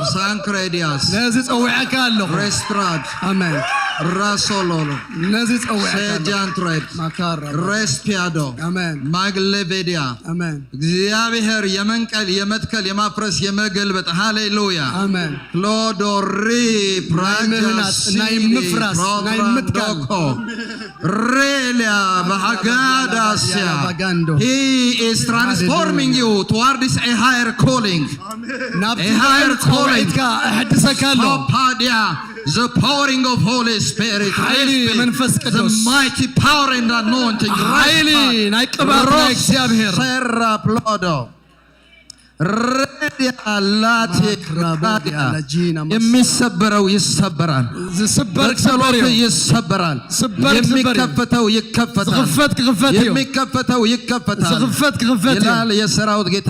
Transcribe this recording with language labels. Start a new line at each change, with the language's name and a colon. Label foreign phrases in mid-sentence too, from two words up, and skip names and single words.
Amharic: ሳንክሬዲያስ ለዚህ ጸውዓካለሁ ሬስትራድ አሜን ራሶሎሎ ለዚህ ጸውዓካለሁ ሴጃንትሬድ ማካራ ሬስፒያዶ አሜን ማግሌቬዲያ አሜን እግዚአብሔር የመንቀል የመትከል የማፍረስ የመገልበጥ ሃሌሉያ አሜን ክሎዶሪ ፕራጃስ
Tigrinya: ናይ ምፍራስ ናይ ምትካል ሬሊያ ባጋዳስያ
English: he is transforming you towards a higher calling a higher calling the pouring of Holy Spirit the mighty power and anointing serra plodo
Amharic: የሚሰበረው ይሰበራል ይሰበራል የሚከፈተው ይከፈታል የሚከፈተው ይከፈታል ይላል የሰራዊት ጌታ